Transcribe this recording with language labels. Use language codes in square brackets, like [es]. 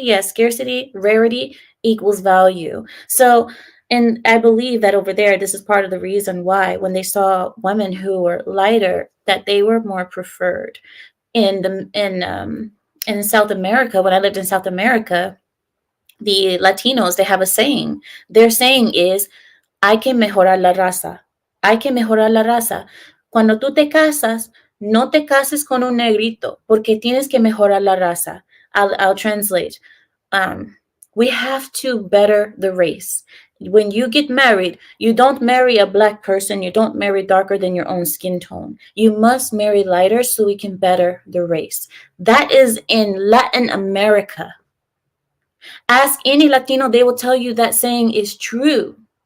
[en] Yes, scarcity, rarity equals value. So, and I believe that over there, this is part of the reason why when they saw women who were lighter, that they were more preferred. In South America, when I lived in South America, the Latinos, they have a saying. Their saying is, [es] hay que mejorar la raza. Hay que mejorar la raza. Cuando tú te casas, no te cases con un negrito, porque tienes que mejorar la raza. [en] I'll translate. We have to better the race. When you get married, you don't marry a black person. You don't marry darker than your own skin tone. You must marry lighter so we can better the race. That is in Latin America. Ask any Latino, they will tell you that saying is true.